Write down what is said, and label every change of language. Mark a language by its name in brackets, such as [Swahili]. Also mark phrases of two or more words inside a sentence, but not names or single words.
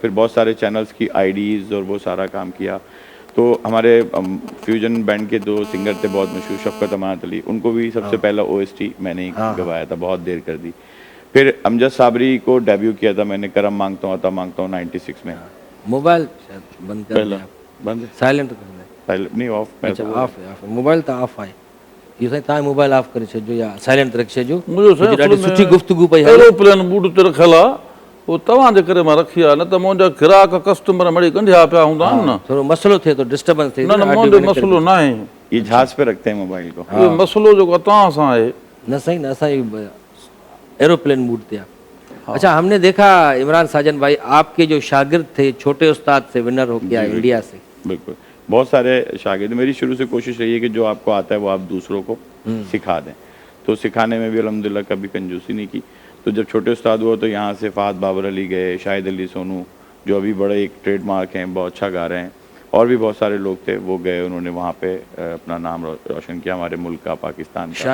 [Hindi] फिर बहुत सारे चैनल्स की आईडीज़ और वो सारा काम किया। तो हमारे [English] fusion band [Hindi] के 2 सिंगर थे बहुत मशहूर, शफ़क़त अमानत अली, उनको भी सबसे पहला ओएसटी मैंने ही गवाया था, बहुत देर कर दी। फिर अमजद साबरी को डेब्यू किया था मैंने करम मांगता हूँ अता मांगता हूँ 96 में। मोबाइल शायद बंद कर पहला दिया आप, बंद है, साइलेंट कर दिया। साइलेंट नहीं ऑफ। मैं अच्छा तो ऑफ है, ऑफ है। [Sindhi] मोबाइल तो ऑफ आहे। इहो साईं तव्हां मोबाइल ऑफ करे छॾिजो या साइलेंट रखी छॾिजो। मुंहिंजो साईं ॾाढी [Hindi] असल [Sindhi] सुठी [Hindi] में [Sindhi] गुफ़्तगू पई हले। [English] aeroplane mode [Sindhi] ते रखियल आहे, उहो तव्हांजे करे मां रखी आहे, न त मुंहिंजा ग्राहक कस्टमर मड़ी कंढिया पिया हूंदा आहिनि न। थोरो मसलो थिए थो, डिस्टर्बेंस थिए न थी, न ऑडियो मुंहिंजो कनेक्ट करे मसइलो न आहे, [Hindi] ये जहाज़ पे रखते हैं मोबाइल को। [Sindhi] इहो मसइलो जेको तव्हां सां आहे। न सही ना, असांजी [English] aeroplane mode [Sindhi] थे। [Hindi] अच्छा, हमने देखा इमरान साजन भाई आपके जो शागिर्द थे, छोटे उस्ताद से विनर होके आए इंडिया से। बिल्कुल, बहुत सारे शागिर्द। मेरी शुरू से कोशिश रही है कि जो आपको आता है वो आप दूसरों को सिखा दें। तो सिखाने में भी अल्हम्दुलिल्लाह कभी कंजूसी नहीं की। तो जब छोटे उस्ताद हुआ तो यहाँ से फ़हद बाबर अली गए, शाहिद अली सोनू जो अभी बड़े एक ट्रेडमार्क हैं, बहुत अच्छा गा रहे हैं, और भी बहुत सारे लोग थे, वो गए, उन्होंने वहाँ पे अपना नाम रोशन किया, हमारे मुल्क का, पाकिस्तान का।